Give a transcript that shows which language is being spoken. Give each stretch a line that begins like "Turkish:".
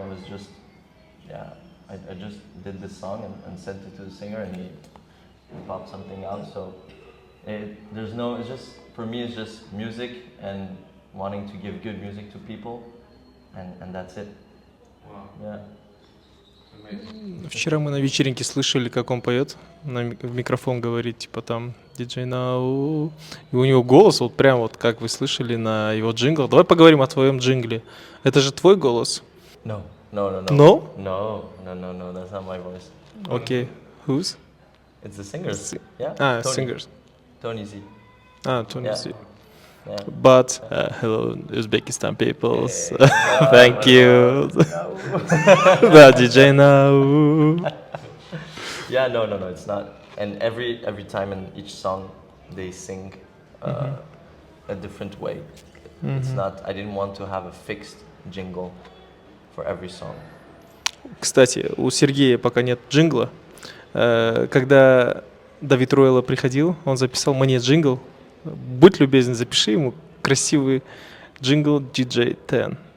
English: I was just, I just did this song and sent it to the singer, and he popped something out. So it's just, for me, it's just music and wanting to give good music to people, and that's it. Wow. Yeah.
Russian: Вчера мы на вечеринке слышали, как он поет, в микрофон говорит, типа там DJ NAO. И у него голос, вот прям вот как вы слышали на его джингл. Давай поговорим о твоем джингле. Это же твой голос?
English: No. No? No, that's not my voice. Okay. Whose? It's the singers. Yeah. Tony. Singers. Tony Z. Tony Yeah. Z. Yeah. But, hello, Uzbekistan peoples. Thank you. The DJ NAO. Yeah, no, it's not. And every time in each song, they sing a different way. It's not. I didn't want to have a fixed jingle for every song.
Russian: Кстати, у Сергея пока нет джингла. Когда Давид Руэлла приходил, он записал мне джингл. Будь любезен, запиши ему красивый джингл DJ 10.